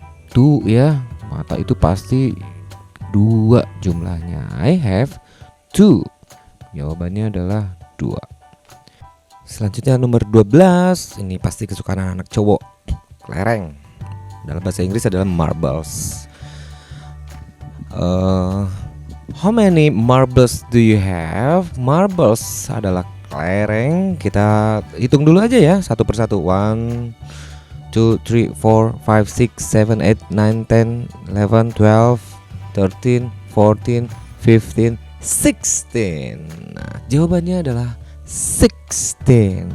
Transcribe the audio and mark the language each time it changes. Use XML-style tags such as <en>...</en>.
<id>Tuh ya, mata itu pasti 2 jumlahnya.</id> <en>I have 2.</en> <id>Jawabannya adalah 2. Selanjutnya nomor 12. Ini pasti kesukaan anak cowok. Kelereng. Dalam bahasa Inggris adalah marbles.</id> <en>How many marbles do you have?</en> <id>Marbles adalah kelereng. Kita hitung dulu aja ya, satu persatu. 1, 2, 3, 4, 5, 6, 7, 8, 9, 10, 11, 12, 13, 14, 15, 16. Nah, jawabannya adalah 16.</id>